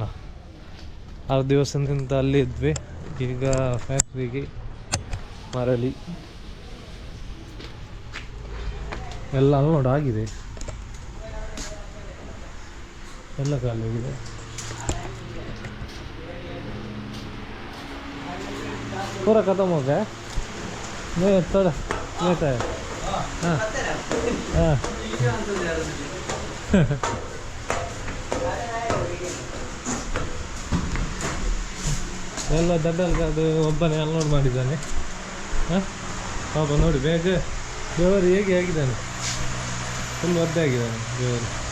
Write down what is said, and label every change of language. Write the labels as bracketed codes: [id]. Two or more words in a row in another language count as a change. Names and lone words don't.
[kn] 6 ದಿವಸದಿಂದ ಅಲ್ಲಿ ಇದ್ವಿ, ಈಗ ಫ್ಯಾಕ್ಟ್ರಿಗೆ ಮರಳಿ ಎಲ್ಲ ಅನ್ಲೋಡ್ ಆಗಿದೆ, ಎಲ್ಲ ಖಾಲಿ ಆಗಿದೆ. [hi] पूरा खत्म हो गया नहीं थोड़ा लेता है हाँ हाँ [kn] ಎಲ್ಲ ದಡ್ಡಲ್ಗೆ ಅದು ಒಬ್ಬನೇ ಅನ್ಲೋಡ್ ಮಾಡಿದ್ದಾನೆ ಹಾಂ ಪಾಪ ನೋಡಿ ಬೇಗ ದೇವರು ಹೇಗೆ ಆಗಿದ್ದಾನೆ ಫುಲ್ ಒದ್ದೆ ಆಗಿದ್ದಾನೆ ದೇವರು